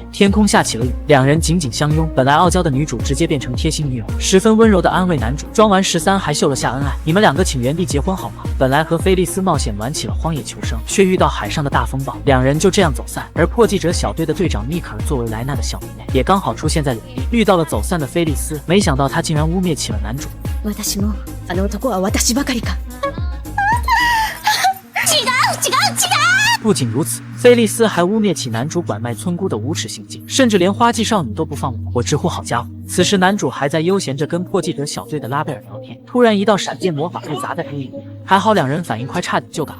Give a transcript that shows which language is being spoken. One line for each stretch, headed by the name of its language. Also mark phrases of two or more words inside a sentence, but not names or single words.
Chinese: 天空下起了雨，两人紧紧相拥。本来傲娇的女主直接变成贴心女友，十分温柔的安慰男主。装完13还秀了下恩爱，你们两个请原地结婚好吗？本来和菲利斯冒险玩起了荒野求生，却遇到海上的大风暴，两人就这样走散。而破记者小队的队长密克尔作为莱纳的小妹妹，也刚好出现在领地，遇到了走散的菲利斯。没想到他竟然污蔑起了男主。
Japanese: 私もあの男は私ばかりか。
Chinese: 不仅如此，菲利斯还污蔑起男主拐卖村姑的无耻行径，甚至连花季少女都不放过。我直呼好家伙！此时男主还在悠闲着跟破记者小队的拉贝尔聊天，突然一道闪电魔法被砸在黑影里，还好两人反应快，差点就赶了。